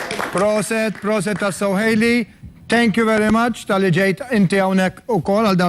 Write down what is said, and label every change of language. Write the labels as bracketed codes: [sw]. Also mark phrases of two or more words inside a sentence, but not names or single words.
[mt] Proset ta' Sohejli. [en] Thank you very much [mt] tal-li ġejt inti hawnhekk ukoll għal